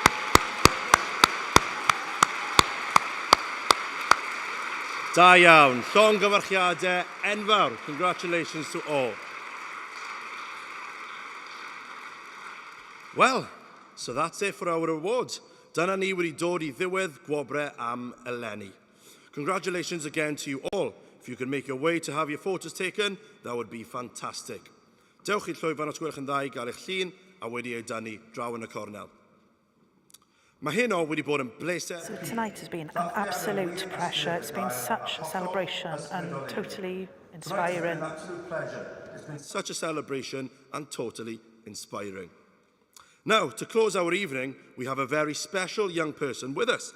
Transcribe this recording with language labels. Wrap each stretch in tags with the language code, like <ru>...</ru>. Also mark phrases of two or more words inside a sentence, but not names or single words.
<cy>Da iawn, llongyfarchiadau enfawr.</cy> <en>Congratulations to all. Well, so that's it for our awards.</en> <cy>Dyna ni wedi dod I ddiwedd gwobre am eleni.</cy> <en>Congratulations again to you all. If you can make your way to have your photos taken, that would be fantastic.</en> <cy>Dewch i'r llwyfan os gwelwch yn dda I gael eich llun a wedi ei dynnu draw yn y cornel. Mae hyn o wedi bod yn bleser.</cy> <en>So tonight has been an absolute pressure. It's been such a celebration and totally inspiring. It's been such a celebration and totally inspiring. Now, to close our evening, we have a very special young person with us.</en>